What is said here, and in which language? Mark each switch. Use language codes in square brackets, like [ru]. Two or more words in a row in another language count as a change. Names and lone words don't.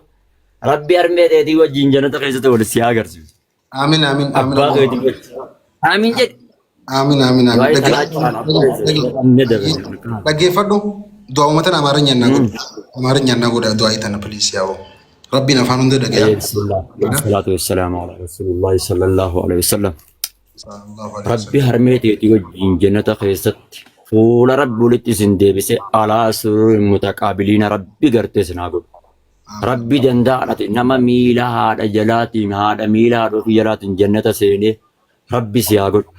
[om] Rabbi harmee ta'eetii wajjin jannata keessatti wal si haa agarsiisu. Amiin. Abbaa keetii wajjin. Amiin jedhi. Amiin. Dhaggeeffadhu du'a uummatan Amaarinyaan naa godha du'aa itana piliis yaa'u. Rabbiin afaan hunda dhagaya. [ar] الصلاة والسلام على رسول الله صلى الله عليه وسلم. [om] Rabbi harmee ta'eetii wajjin jannata keessatti fuula Rabbi walitti isin deebisee [ar] على سرر متقابلين [om] Rabbi gartee isin haa godhu. Rabbi danda'aadha nama miila haadha jalaatiin haadha miila haadha ofii jalaatiin jannata seenee Rabbi si haa godhu.